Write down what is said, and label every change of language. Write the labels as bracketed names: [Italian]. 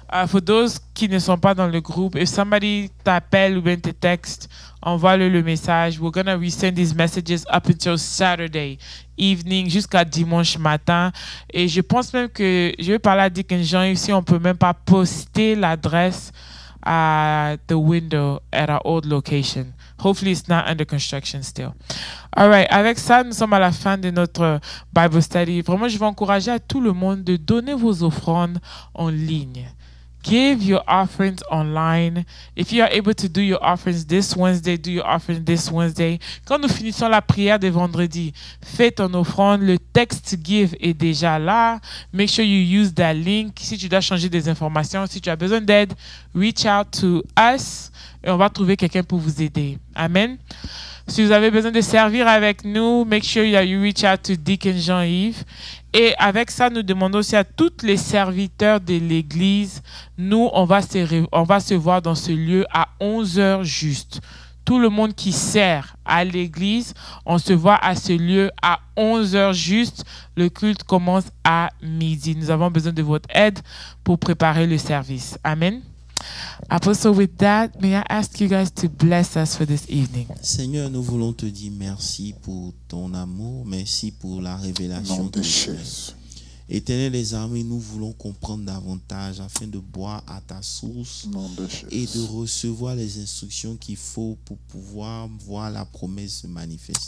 [English] For those [French] qui ne sont pas dans le groupe, [English] if somebody [French] t'appelle ou bien te texte, envoie-le le message. [English] We're going to resend these messages up until Saturday evening, [French] jusqu'à dimanche matin. Et je pense même que je vais parler à Dick et Jean ici, on peut même pas poster l'adresse [English] at the window at our old location. Hopefully it's not under construction still. All right, [French] avec ça, nous sommes à la fin de notre Bible study. Vraiment, je vais encourager à tout le monde de donner vos offrandes en ligne. [English] Give your offerings online. If you are able to do your offerings this Wednesday, do your offerings this Wednesday. [French] Quand nous finissons la prière de vendredi, fais ton offrande. Le texte give est déjà là. [English] Make sure you use that link. [French] Si tu dois changer des informations, si tu as besoin d'aide, [English] reach out to us. [French] et on va trouver quelqu'un pour vous aider. Amen. Si vous avez besoin de servir avec nous, [English] make sure that you reach out to Deacon Jean-Yves. [French] Et avec ça, nous demandons aussi à tous les serviteurs de l'Église, nous, on va se voir dans ce lieu à 11h juste. Tout le monde qui sert à l'Église, on se voit à ce lieu à 11h juste. Le culte commence à midi. Nous avons besoin de votre aide pour préparer le service. Amen. [English] Apostle, with that, may I ask you guys to bless us for this evening? [French] Seigneur, nous voulons te dire merci pour ton amour, merci pour la révélation que tu es. Éternel des armées, nous voulons comprendre davantage afin de boire à ta source et de recevoir les instructions qu'il faut pour pouvoir voir la promesse se manifester.